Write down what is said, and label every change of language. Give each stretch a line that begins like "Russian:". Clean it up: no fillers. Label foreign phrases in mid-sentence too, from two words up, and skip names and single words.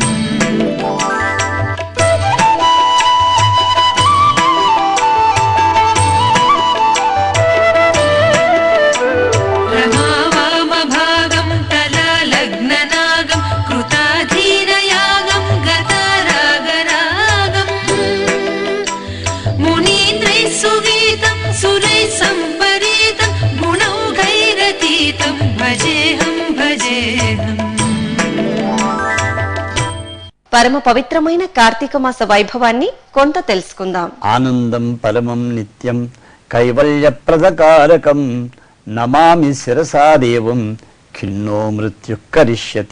Sanskrit: रमावामभागं तलालग्ननागं कृताधीनयागं गतारागरागम् मुनीन्द्रैः सुगीतं सुरैः सम्परीतं गुणौघैरतीतं भजेऽहं भजेऽहम्
Telugu: పరమ పవిత్రమైన కార్తీక మాస వైభవాన్ని కొంత తెలుసుకుందాం.
Sanskrit: ఆనందం పరమం నిత్యం కైవల్యప్రదకారకం నమామి శిరసా దేవం ఖిన్నో మృత్యు కరిష్యతి.